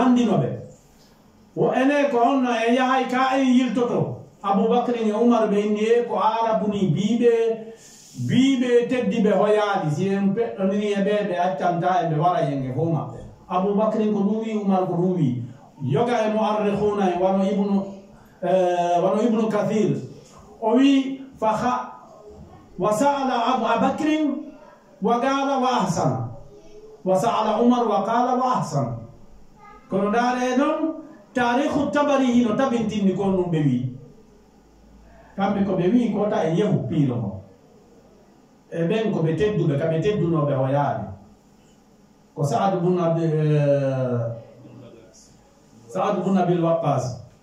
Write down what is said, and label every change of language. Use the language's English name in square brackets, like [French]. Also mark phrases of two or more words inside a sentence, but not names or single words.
[Fula] landinoɓe wo ene ko honno e yahay ka en yiltoto aboubacry e oumar ɓe inni e ko arabuni biɓe teddiɓe hoyaadi si en peɗɗoniri e ɓe ɓe accanta e ɓe wara yenge fo maɓɓe aboubacry ko ɗum wi oumar ko ɗum wi yoga e moarrikhuna e wano ibnu kathir o wi [Arabic] وسأل أبا بكر وقال وأحسن وسأل عمر وقال وأحسن [Fula] kono ndaare noon tarikhu tabari hino tabintinni ko ɗum ɓe wi kamɓe ko ɓe wi kota e yehu piiro mo e ɓen ko ɓe tedduɓe kaɓe teddunoɓe o yaade ko saad bun abil waqqas